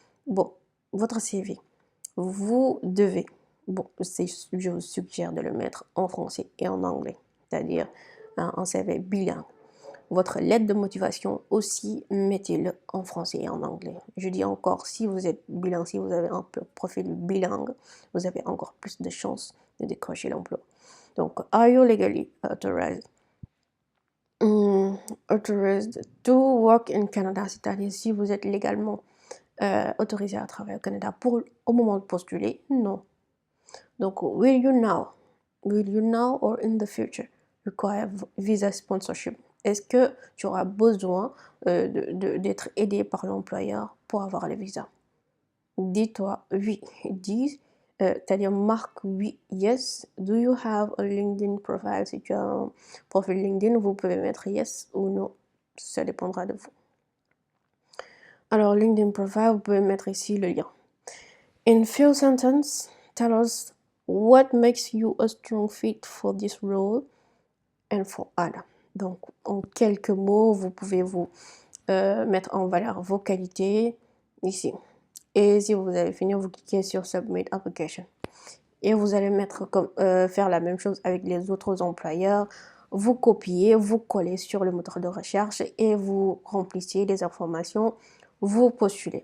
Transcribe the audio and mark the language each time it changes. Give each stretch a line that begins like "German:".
French: Bon, votre CV, vous devez. Bon, je vous suggère de le mettre en français et en anglais, c'est-à-dire un CV bilingue. Votre lettre de motivation aussi, mettez-le en français et en anglais. Je dis encore, si vous êtes bilingue, si vous avez un profil bilingue, vous avez encore plus de chances de décrocher l'emploi.
English: Donc, are you legally authorized? Authorized to work in Canada,
French: c'est-à-dire si vous êtes légalement autorisé à travailler au Canada au moment de postuler? Non.
English: Donc, will you now or in the future require visa sponsorship?
French: Est-ce que tu auras besoin d'être aidé par l'employeur pour avoir le visa? Dis-toi oui. C'est-à-dire marque oui, yes.
English: Do you have a LinkedIn profile?
French: Si tu as un profil LinkedIn, vous pouvez mettre yes ou non. Ça dépendra de vous. Alors, LinkedIn profile, vous pouvez mettre ici le lien.
English: In few sentences, tell us what makes you a strong fit for this role and for Ada.
French: Donc, en quelques mots, vous pouvez vous mettre en valeur vos qualités ici. Et si vous avez fini, vous cliquez sur Submit Application. Et vous allez faire la même chose avec les autres employeurs. vous copiez, vous collez sur le moteur de recherche et vous remplissez les informations, vous postulez.